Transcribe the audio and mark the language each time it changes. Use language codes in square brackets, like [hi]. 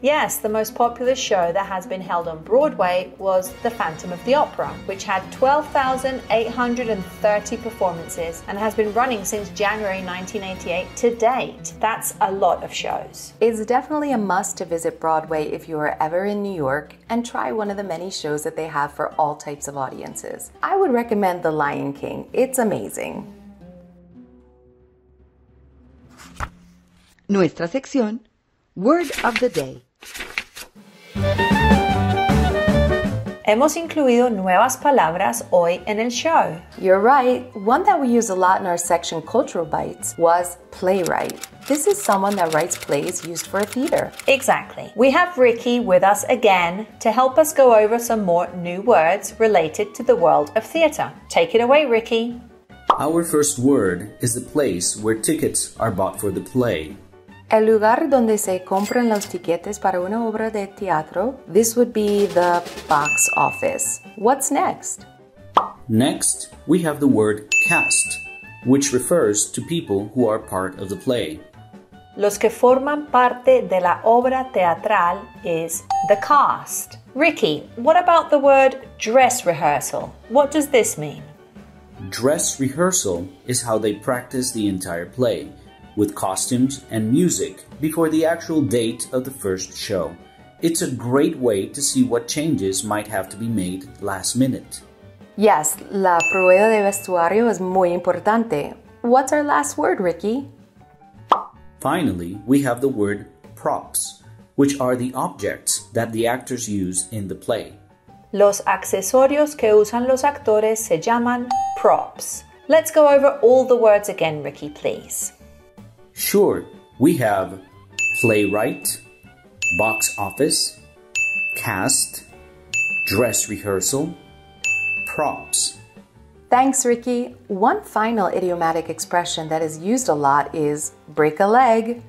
[en] Yes, the most popular show that has been held on Broadway was The Phantom of the Opera, which had 12,830 performances and has been running since January 1988 to date. That's a lot of shows. It's definitely a must to visit Broadway if you are ever in New York and try one of the many shows that they have for all types of audiences. I would recommend The Lion King. It's amazing. [es] Nuestra sección, Word of the Day. Hemos incluido nuevas palabras hoy en el show. [en] You're right. One that we use a lot in our section Cultural Bites was playwright. This is someone that writes plays used for a theater. Exactly. We have Ricky with us again to help us go over some more new words related to the world of theater. Take it away, Ricky. Our first word is the place where tickets are bought for the play. [es] El lugar donde se compran los tiquetes para una obra de teatro, [en] this would be the box office. What's next? Next, we have the word cast, which refers to people who are part of the play. [es] Los que forman parte de la obra teatral [en] is the cast. Ricky, what about the word dress rehearsal? What does this mean? Dress rehearsal is how they practice the entire play, with costumes and music before the actual date of the first show. It's a great way to see what changes might have to be made last minute. [es] Yes, la prueba de vestuario es muy importante. [en] What's our last word, Ricky? Finally, we have the word props, which are the objects that the actors use in the play. [es] Los accesorios que usan los actores se llaman props. [en] Let's go over all the words again, Ricky, please. Sure, we have playwright, box office, cast, dress rehearsal, props. Thanks, Ricky. One final idiomatic expression that is used a lot is break a leg.